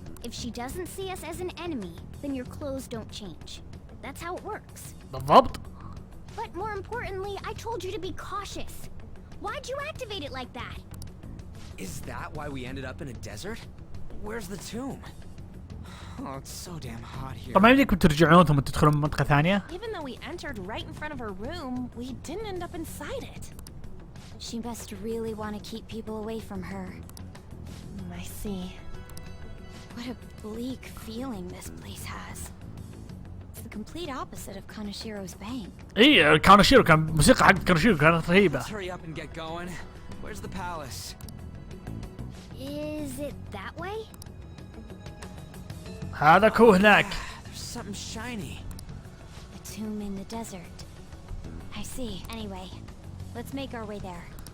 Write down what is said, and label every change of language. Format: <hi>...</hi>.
<en>If she doesn't see us as an enemy, then your clothes don't change. That's how it works.</en> <ar>بالضبط.</ar> <en>But more importantly, I told you to be cautious. Why'd you activate it like that? Is that why we ended up in a desert? Where's the tomb? Oh, it's so damn hot here.</en> <ar>طب ما يمديكم ترجعون ثم تدخلون منطقة ثانية؟</ar> <en>Even though we entered right in front of her room, we didn't end up inside it. She must really want to keep people away from her. I see. What a bleak feeling this place has. It's the complete opposite of Kanashiro's bank.</en> <ar>اي كانوشيرو كان موسيقى حق كانوشيرو كانت رهيبة.</ar> <en>Let's hurry up and get going. Where's the palace? Is it that way?</en> <ar>هذا كو هناك.</ar> <en>There's something shiny. A tomb in the desert. I see. Anyway, let's make our way there.</en>